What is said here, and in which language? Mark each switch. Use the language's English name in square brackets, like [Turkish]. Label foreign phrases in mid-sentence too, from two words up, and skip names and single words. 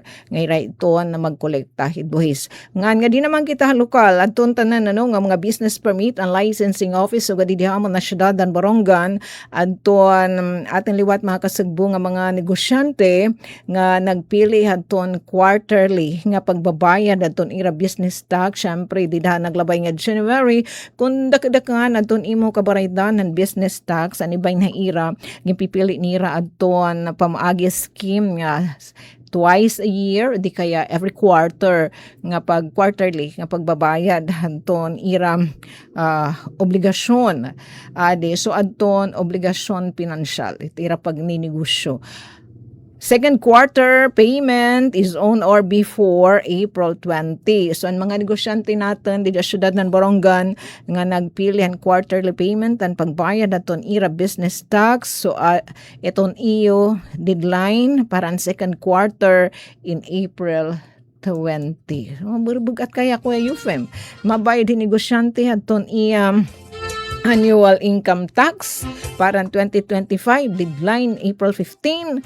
[Waray] Ngay iton na magkolekta hit buhis. Nga di naman kita lokal, aton tanan nga mga business permit and licensing office, so gadidihamon na syudad dan Borongan, aton ating liwat mga kasagbo nga mga negosyante nga nagpili aton quarterly nga pagbabayad aton ira [English] business tax. [Waray] Syempre, didahan naglabay nga January, kung dakdakan aton imo kabaraydan ng [English] business tax [Waray] anibay na ira gipipili nira aton pamaagi scheme nga [English] twice a year [Waray] di kaya [English] every quarter [Waray] nga pag quarterly nga pagbabayad aton ira obligasyon ade so aton obligasyon pinansyal ira pag ninegosyo. [English] Second quarter payment is on or before April 20. [Waray] So, ang mga negosyante natin di syudad ng Borongan nga nagpili ang [English] quarterly payment [Waray] ang pagbayad aton ira [English] business tax. [Waray] So, iton iyo deadline para ang [English] second quarter [Waray] in April 20. Burubugat kaya ko UFM. Mabayad din negosyante aton iya [English] annual income tax [Waray] para 2025 deadline April 15.